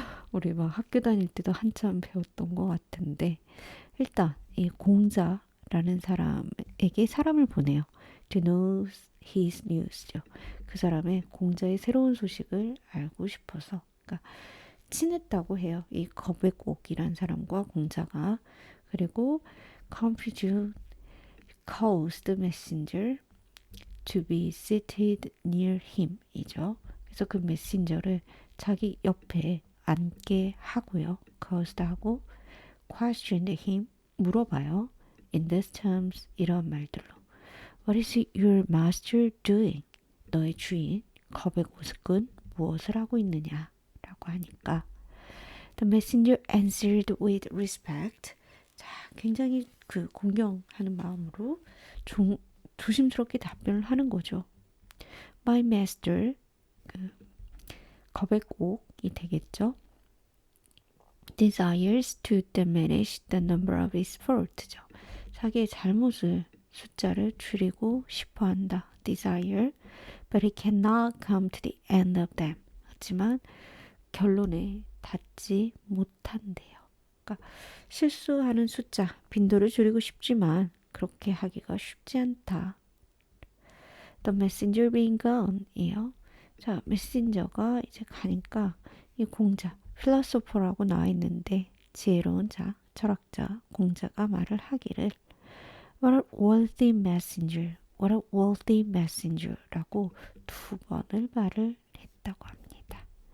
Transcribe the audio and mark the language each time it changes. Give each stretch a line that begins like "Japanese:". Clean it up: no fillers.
Korean: 우리 막 학교 다닐 때도 한참 배웠던 것 같은데 일단 이 공자라는 사람에게 사람을 보내요.
English: To know his news죠.
Korean: 그 사람의 공자의 새로운 소식을 알고 싶어서 그러니까 친했다고 해요. 이 거백옥이란 사람과 공자가. 그리고
English: Confucius caused the messenger to be seated near him
Korean: 이죠. 그래서 그 메신저를 자기 옆에 앉게 하고요.
English: caused
Korean: 하고
English: questioned him
Korean: 물어봐요.
English: In these terms
Korean: 이런 말들로
English: What is your master doing?
Korean: 너의 주인 거백옥은 무엇을 하고 있느냐? 라고 하니까
English: The messenger answered with respect.
Korean: 자, 굉장히 그 공경하는 마음으로 조심스럽게 답변을 하는 거죠.
English: My master,
Korean: 그 거백옥이 되겠죠.
English: Desires to diminish the number of his fault죠.
Korean: 자기의 잘못을 숫자를 줄이고 싶어한다.
English: Desire, but he cannot come to the end of them.
Korean: 하지만 결론에 닿지 못한대요. 그러니까 실수하는 숫자, 빈도를 줄이고 싶지만 그렇게 하기가 쉽지 않다.
English: The messenger being gone
Korean: 이에요. 자, 메신저가 이제 가니까 이 공자, philosopher라고 나와 있는데 지혜로운 자, 철학자, 공자가 말을 하기를
English: What a worthy messenger,
Korean: what a worthy messenger라고 두 번을 말을 했다고 합니다.